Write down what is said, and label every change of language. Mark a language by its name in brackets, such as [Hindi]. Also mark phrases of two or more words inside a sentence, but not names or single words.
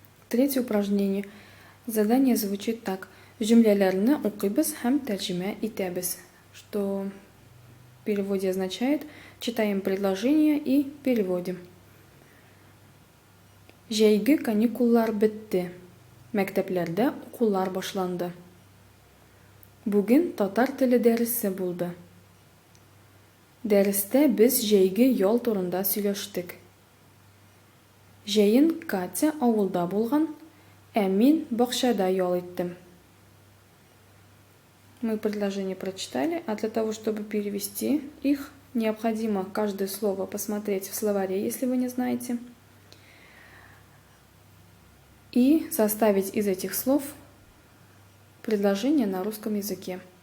[Russian] Третье упражнение. Задание звучит так. [Tatar] Жүмлелерні укибыз һәм тәрҗемә итәбез, [Russian] что в переводе означает читаем предложение и переводим. [Tatar] Жәйге каникуллар бетте. Мәктәпләрдә укулар башланды. Бүген татар теле дәресе булды. Дәрестә без жәйге ял турында сөйләштек. Жәйен Катя авылда булган, ә мин бакчада ял иттем. [Russian] Мы предложения прочитали, а для того, чтобы перевести их, необходимо каждое слово посмотреть в словаре, если вы не знаете, и составить из этих слов предложение на русском языке.